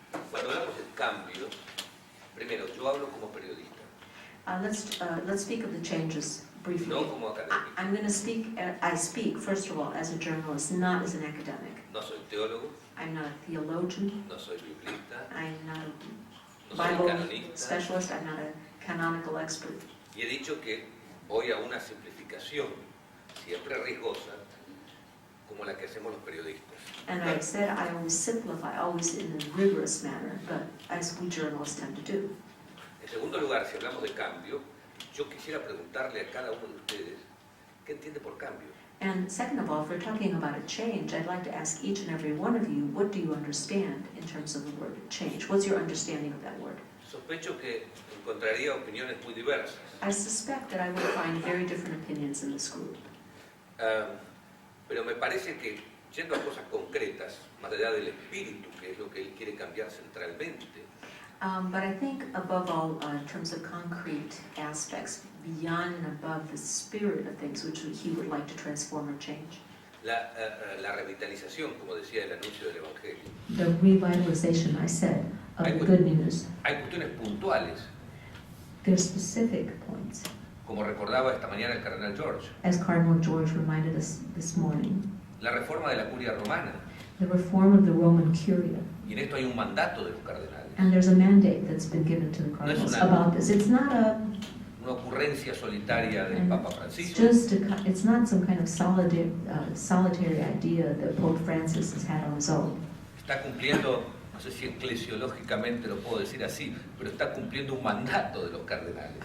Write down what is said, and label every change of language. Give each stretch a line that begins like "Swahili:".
Spanish: Cuando hablamos de cambios, primero, yo hablo como periodista.
English: Let's speak of the changes briefly.
Spanish: No como académico.
English: I'm going to speak, I speak, first of all, as a journalist, not as an academic.
Spanish: No soy teólogo,
English: I'm not a theologian.
Spanish: no soy biblista,
English: I'm not
Spanish: no
English: a
Spanish: soy
English: Bible
Spanish: canonista.
English: specialist. I'm not a canonical expert.
Spanish: Y he dicho que voy a una simplificación, siempre riesgosa, como la que hacemos los periodistas.
English: And I said I always simplify, always in a rigorous manner, but as we journalists tend to do.
Spanish: En segundo lugar, si hablamos de cambio, yo quisiera preguntarle a cada uno de ustedes, ¿qué entiende por cambio?
English: And second of all, if we're talking about a change, I'd like to ask each and every one of you, what do you understand in terms of the word change? What's your understanding of that word?
Spanish: Sospecho que encontraría opiniones muy diversas.
English: I suspect that I would find very different opinions in this group.
Spanish: Pero me parece que, yendo a cosas concretas, más allá del espíritu, que es lo que él quiere cambiar centralmente,
English: But I think above all, in terms of concrete aspects, beyond and above the spirit of things which he would like to transform or change.
Spanish: la revitalización, como decía el anuncio del Evangelio.
English: The revitalization, I said, of the good news.
Spanish: Hay cuestiones puntuales,
English: There's specific points,
Spanish: como recordaba esta mañana el cardenal George,
English: as Cardinal George reminded us this morning.
Spanish: la reforma de la curia romana,
English: The reform of the Roman Curia.
Spanish: y en esto hay un mandato de los cardenales.
English: And there's a mandate that's been given to the cardinals about this. It's not
Spanish: una ocurrencia solitaria del Papa Francisco.
English: it's not some kind of solitary idea that Pope Francis has had on his own.
Spanish: Está cumpliendo, no sé si eclesiológicamente lo puedo decir así, pero está cumpliendo un mandato de los cardenales.